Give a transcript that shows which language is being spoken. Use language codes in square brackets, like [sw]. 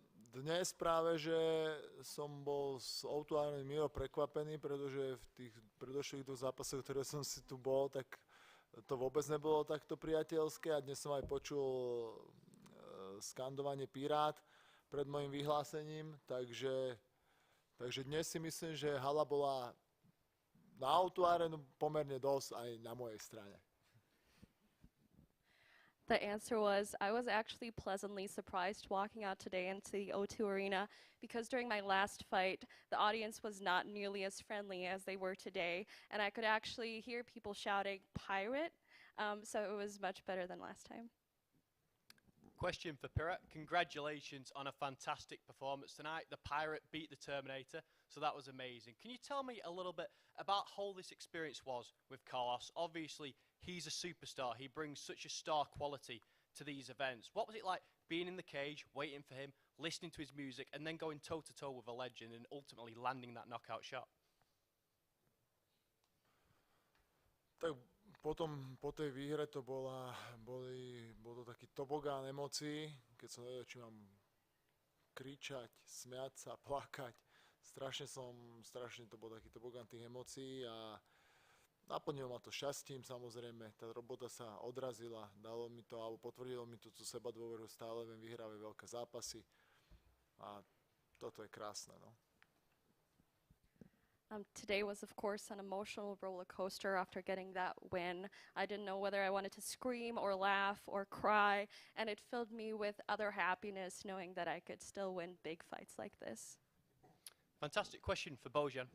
[sk] Dnes práve, že som bol s O2 milo prekvapený, pretože v tých predošlých 2 zápasoch, ktoré som si tu bol, tak to vôbec nebolo takto priateľské a dnes som aj počul skandovanie Pirát pred mojim vyhlásením, takže dnes si myslím, že hala bola na O2 pomerne dosť aj na mojej strane. [en] The answer was, I was actually pleasantly surprised walking out today into the O2 Arena because during my last fight, the audience was not nearly as friendly as they were today, and I could actually hear people shouting, "Pirate!" So it was much better than last time. Question for Pirate. Congratulations on a fantastic performance tonight. The Pirate beat the Terminator, so that was amazing. Can you tell me a little bit about how this experience was with Carlos? Obviously, he's a superstar. He brings such a star quality to these events. What was it like being in the cage, waiting for him, listening to his music, and then going toe-to-toe with a legend and ultimately landing that knockout shot? [sk] Tak potom, po tej výhre to bol to taký tobogán emócií, keď som vedel, či mám kričať, smiať sa, plakať. Strašne to bol taký tobogán tých emócií a naplnilo ma to šťastím, samozrejme. Tá robota sa odrazila, dalo mi to, alebo potvrdilo mi tú sebadôveru, stále viem vyhrávať veľké zápasy a toto je krásne, no. [en] Today was, of course, an emotional roller coaster after getting that win. I didn't know whether I wanted to scream or laugh or cry, and it filled me with other happiness knowing that I could still win big fights like this. Fantastic question for Bojan.